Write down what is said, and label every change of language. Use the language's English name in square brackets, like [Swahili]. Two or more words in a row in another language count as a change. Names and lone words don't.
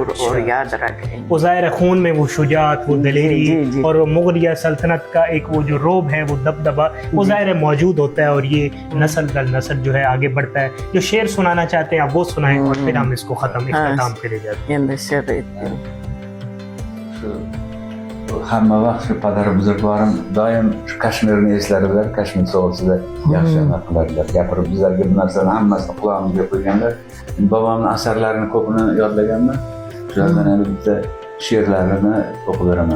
[Urdu] اچھا۔ اور یاد رکھیں گے وہ ظاہر خون میں وہ شجاعت، وہ دلیری اور مغلیہ سلطنت کا ایک وہ جو رعب ہے، وہ دبدبہ وہ ظاہر موجود ہوتا ہے اور یہ نسل در نسل جو ہے آگے بڑھتا ہے. جو شعر سنانا چاہتے ہیں آپ وہ سنائیں اور پھر ہم اس کو ختم اختتام کرے جاتے ہیں. [Uzbek] Hamma vaqt shu padari buzrukvorim doim shu Kashmirni eslardilar, Kashmir to'g'risida yaxshi qiladilar, gapirib bizlarga bu narsalarni hammasini qulog'imizga qo'yganlar. Bobomning asarlarini ko'pini yodlaganman. Shulardan yana bitta she'rlarini o'qib beraman.